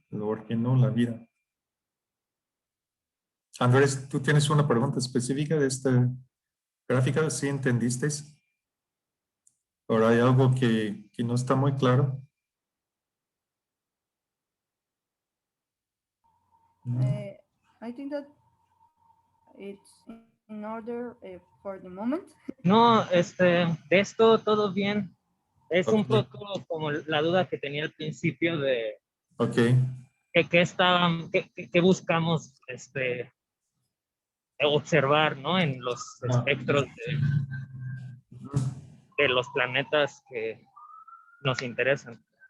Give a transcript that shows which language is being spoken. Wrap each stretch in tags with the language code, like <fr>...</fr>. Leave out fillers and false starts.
<es>¿Por qué no la vida? Andrés, ¿tú tienes una pregunta específica de esta gráfica? ¿Sí entendiste? ¿O hay algo que no está muy claro?</es> <en>I think that it's in order for the moment.</en> <es>No, de esto todo bien. Es un Ok. poco como la duda que tenía al principio de Ok, qué buscamos observar, ¿no? En los espectros de los planetas que nos interesan.</es>